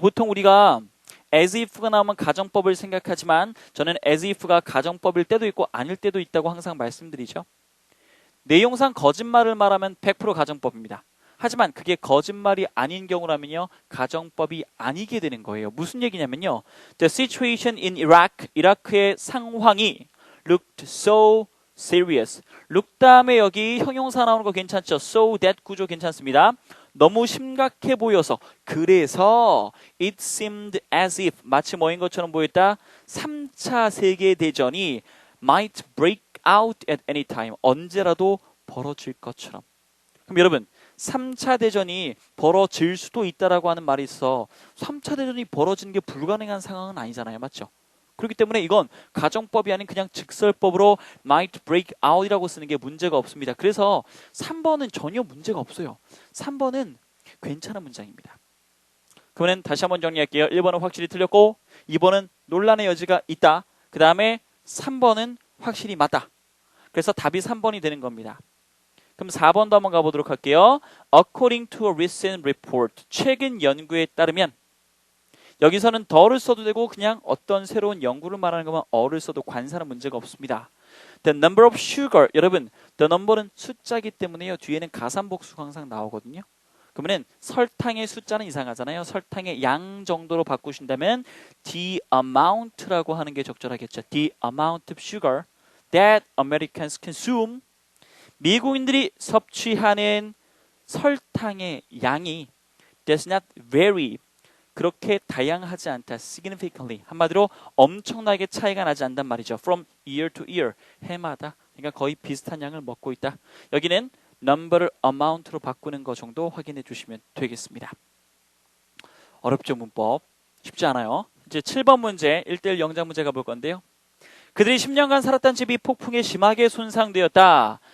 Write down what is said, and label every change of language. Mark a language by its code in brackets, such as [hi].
[ko] 보통 우리가 as if가 나오면 가정법을 생각하지만 저는 as if가 가정법일 때도 있고 아닐 때도 있다고 항상 말씀드리죠. 내용상 거짓말을 말하면 100% 가정법입니다. 하지만 그게 거짓말이 아닌 경우라면요. 가정법이 아니게 되는 거예요. 무슨 얘기냐면요. [en] The situation in Iraq, [ko] 이라크의 상황이 [en] looked so serious. [ko] look 다음에 여기 형용사 나오는 거 괜찮죠? So that 구조 괜찮습니다. 너무 심각해 보여서 그래서 [en] it seemed as if [ko] 마치 뭐인 것처럼 보였다. 3차 세계대전이 [en] might break out at any time. [ko] 언제라도 벌어질 것처럼. 그럼 여러분 3차 대전이 벌어질 수도 있다라고 하는 말이 있어. 3차 대전이 벌어지는 게 불가능한 상황은 아니잖아요. 맞죠? 그렇기 때문에 이건 가정법이 아닌 그냥 직설법으로 might break out이라고 쓰는 게 문제가 없습니다. 그래서 3번은 전혀 문제가 없어요. 3번은 괜찮은 문장입니다. 그러면 다시 한번 정리할게요. 1번은 확실히 틀렸고 2번은 논란의 여지가 있다. 그 다음에 3번은 확실히 맞다. 그래서 답이 3번이 되는 겁니다. 그럼 4번도 한번 가보도록 할게요. [en] According to a recent report, [ko] 최근 연구에 따르면 여기서는 더를 써도 되고 그냥 어떤 새로운 연구를 말하는 거면 어를 써도 관사는 문제가 없습니다. [en] The number of sugar, 여러분 the number는 [ko] 숫자이기 때문에요. 뒤에는 가산복수가 항상 나오거든요. 그러면 설탕의 숫자는 이상하잖아요. 설탕의 양 정도로 바꾸신다면 the amount라고 하는 게 적절하겠죠. [en] The amount of sugar that Americans consume, [ko] 미국인들이 섭취하는 설탕의 양이 [en] does not vary, [ko] 그렇게 다양하지 않다. significantly, 한마디로 엄청나게 차이가 나지 않단 말이죠. [en] from year to year, [ko] 해마다. 그러니까 거의 비슷한 양을 먹고 있다. 여기는 number를 amount로 바꾸는 거 정도 확인해 주시면 되겠습니다. 어렵죠, 문법. 쉽지 않아요. 이제 7번 문제, 1대1 영작 문제 가볼 건데요. 그들이 10년간 살았던 집이 폭풍에 심하게 손상되었다.